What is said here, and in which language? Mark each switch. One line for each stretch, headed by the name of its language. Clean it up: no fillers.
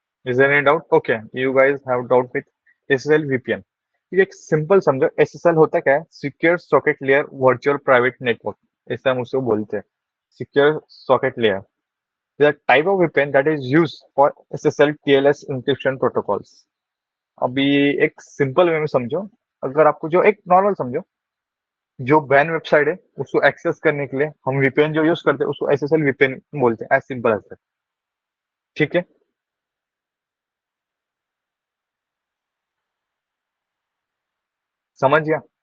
English: Is any doubt? Okay, you guys have doubt with SSL VPN.
Hindi: ये एक simple समझो, SSL होता क्या है, secure socket layer virtual private network, ऐसा हम उसको बोलते हैं, secure socket layer.
English: The type of VPN that is used for SSL TLS encryption protocols।
Hindi: अभी एक सिंपल वे में समझो, अगर आपको जो एक नॉर्मल समझो, जो बैन वेबसाइट है उसको एक्सेस करने के लिए हम वीपीएन जो यूज करते हैं उसको एसएसएल वीपीएन बोलते हैं,
English: As simple as that.
Hindi: ठीक है, समझ गया?